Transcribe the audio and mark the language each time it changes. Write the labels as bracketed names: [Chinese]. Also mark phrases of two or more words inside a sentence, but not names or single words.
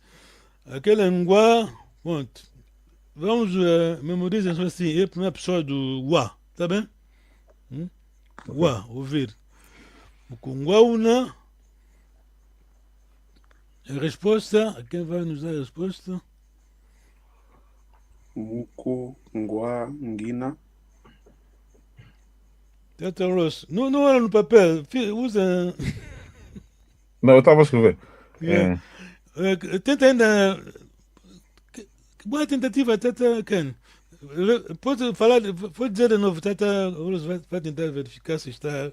[Portuguese] Aquele ngwa, pronto. Vamos memorizar assim, é a primeira pessoa do wa, tá bem? [Kongo] Wa, ouvir. Mukungwa una. [Portuguese] A resposta, quem vai nos dar a resposta? [Kongo] Muku, ngua, ngina. [Portuguese] Tata Rose. Não era no papel. Usa. Não, eu estava a escrever. Yeah. Tenta ainda. Boa tentativa, Tata Ken. Pode dizer de novo, Tata Rose vai tentar verificar se está.